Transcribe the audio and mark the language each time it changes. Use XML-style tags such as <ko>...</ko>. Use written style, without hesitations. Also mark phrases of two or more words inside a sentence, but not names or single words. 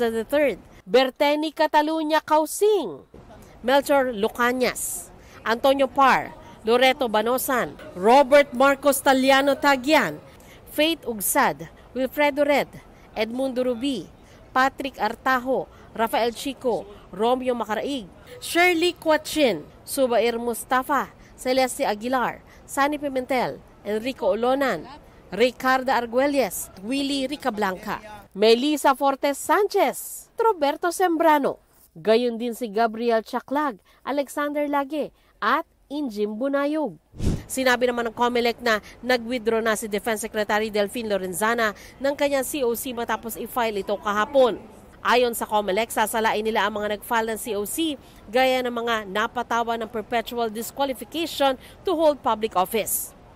<tl>III, Berteni Catalunya Causing, Melchor Lucanyas, Antonio Par, Loreto Banosan, Robert Marcos Taliano Tagian, Faith Ugsad, Wilfredo Red, Edmundo Rubi, Patrick Artajo, Rafael Chico, Romeo Macaraig, Shirley Quachin, Subair Mustafa, Celeste Aguilar, Sani Pimentel, Enrico Olonan, Ricardo Arguelles, Willie Ricablanca, Melissa Fortes Sanchez, Roberto Sembrano, gayon din si Gabriel Chaclag, Alexander Lage, at Injim Bunayog. Sinabi naman ng COMELEC na nag-withdraw na si Defense Secretary Delfin Lorenzana ng kanyang COC matapos i-file ito kahapon. Ayon sa COMELEC, sasalain nila ang mga nag-file ng COC gaya ng mga napatawa ng</tl> <en>perpetual disqualification to hold public office.</en>